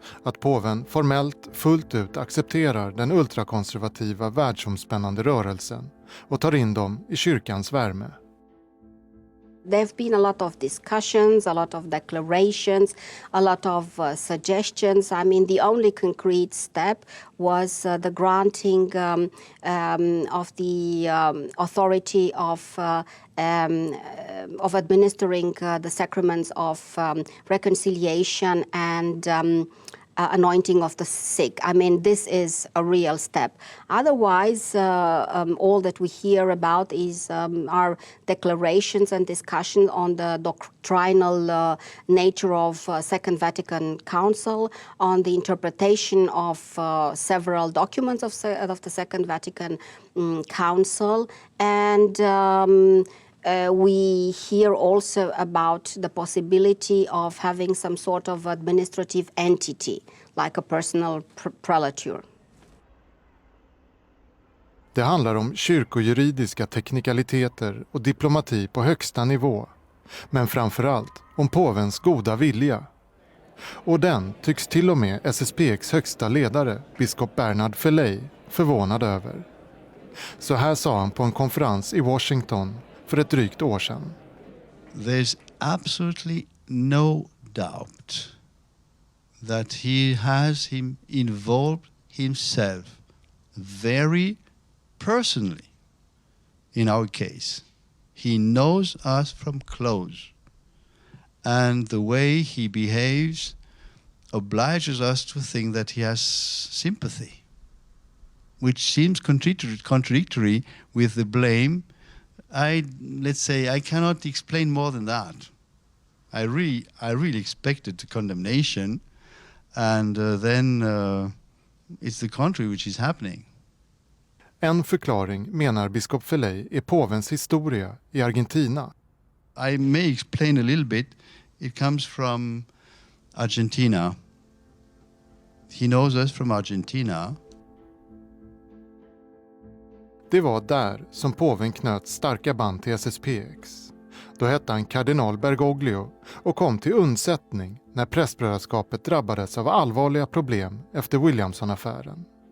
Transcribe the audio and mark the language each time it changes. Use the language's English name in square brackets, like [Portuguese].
[Swedish] Att påven formellt fullt ut accepterar den ultrakonservativa världsomspännande rörelsen och tar in dem i kyrkans värme. [English] There have been a lot of discussions, a lot of declarations, a lot of suggestions. I mean, the only concrete step was the granting of the authority of administering the sacraments of reconciliation and anointing of the sick. I mean, this is a real step. Otherwise, all that we hear about is our declarations and discussion on the doctrinal nature of Second Vatican Council, on the interpretation of several documents of the Second Vatican Council, and we hear also about the possibility of having some sort of administrative entity, like a personal prelature. [Swedish] Det handlar om kyrkojuridiska teknikaliteter och diplomati på högsta nivå, men framförallt om påvens goda vilja. Och den tycks till och med FSSPX högsta ledare, biskop Bernard Felley, förvånad över. Så här sa han på en konferens i Washington för ett drygt år sedan. [English] There's absolutely no doubt that he has involved himself very personally in our case. He knows us from close, and the way he behaves obliges us to think that he has sympathy, which seems contradictory with the blame. I cannot explain more than that. I really expected the condemnation, and then it's the contrary which is happening. [Swedish] En förklaring menar biskop Felay är påvens historia i Argentina. [English] I may explain a little bit. It comes from Argentina. He knows us from Argentina. [Swedish] Det var där som påven knöt starka band till SSPX. Då hette han kardinal Bergoglio och kom till undsättning när prästbrödraskapet drabbades av allvarliga problem efter Williamson-affären.